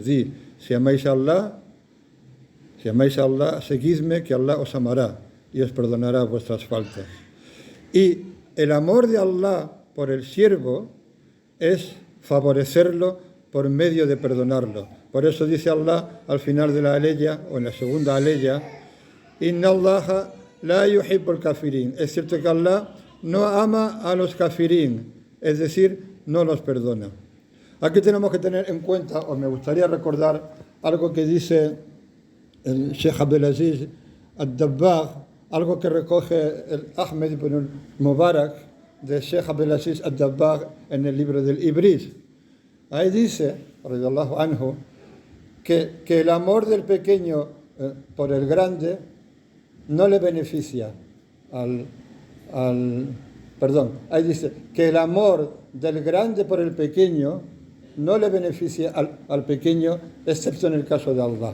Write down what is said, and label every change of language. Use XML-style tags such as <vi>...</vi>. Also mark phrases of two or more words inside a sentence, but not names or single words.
<es>Si amáis a Allah, seguidme, que Allah os amará y os perdonará vuestras faltas. Y el amor de Allah por el siervo es favorecerlo por medio de perdonarlo. Por eso dice Allah al final de la aleya, o en la segunda aleya,</es> <ar>إن الله لا يحب الكافرين.</ar> <es>Es cierto que Allah no ama a los kafirin, es decir, no los perdona. Aquí tenemos que tener en cuenta, o me gustaría recordar algo que dice el Sheikh Abdelaziz Ad-Dabbagh, algo que recoge el Ahmed ibn Mubarak de Sheikh Abdelaziz Ad-Dabbagh en el libro del Ibris. Ahí dice,</es> <ar>رضي الله عنه,</ar> <es>que el amor del pequeño por el grande no le beneficia ahí dice que el amor del grande por el pequeño no le beneficia al pequeño, excepto en el caso de Allah.</es>